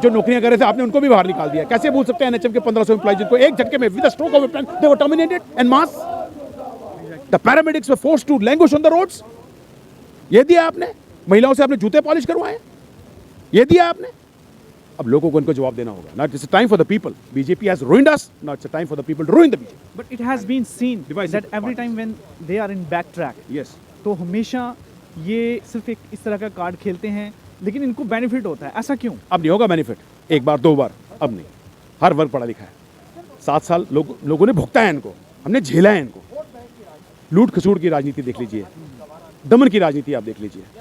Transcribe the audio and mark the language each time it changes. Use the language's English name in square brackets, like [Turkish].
[Hindi] जो नौकरियां कर रहे थे आपने उनको भी बाहर निकाल दिया। कैसे भूल सकते हैं एनएचएम के 1500 एम्प्लॉय जिनको एक झटके में [English] With the stroke of a pen they were terminated en masse. The paramedics were forced to languish on the roads. [Hindi] ये दिया आपने। महिलाओं से आपने जूते पॉलिश करवाए, ये दिया आपने। अब लोगों को इनको जवाब देना होगा। [English] Now it's a time for the people. BJP has ruined us. Now it's a time for the people to ruin the BJP. But it has been seen that every time when they are in backtrack, yes, [Hindi] तो हमेशा ये सिर्फ एक इस तरह का card खेलते हैं, लेकिन इनको बेनिफिट होता है। ऐसा क्यों? अब नहीं होगा बेनिफिट। 1 बार 2 बार, अब नहीं। हर वर्ग पढ़ा लिखा है। 7 साल लोगों ने भुगता है इनको, हमने झेला है इनको। लूट खसूट की राजनीति देख लीजिए, दमन की राजनीति आप देख लीजिए।